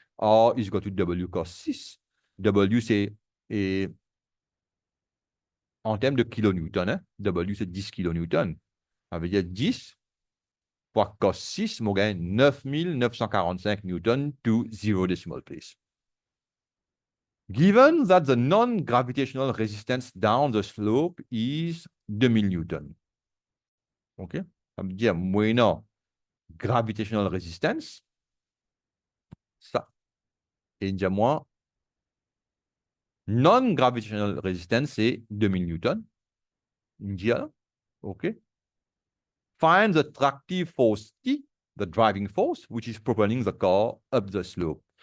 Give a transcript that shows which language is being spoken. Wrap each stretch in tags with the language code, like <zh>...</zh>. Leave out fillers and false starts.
<en>R is equal to W cos 6.</en> <fr>W, c'est en termes de kilonewton. Hein? W, c'est 10 kilonewtons. Ça veut dire 10 fois cos 6, on gagne 9945 newtons</fr> <en>to 0 decimal place. Given that the non-gravitational resistance down the slope is 2000 newtons. OK?</en> <fr>Ça veut dire moyennant</fr> <en>gravitational resistance,</en> <fr>ça. Et déjà moins</fr> <en>non-gravitational resistance,</en> <fr>c'est 2000 newtons. India, OK?</fr> <en>Find the tractive force T, the driving force, which is propelling the car up the slope.</en>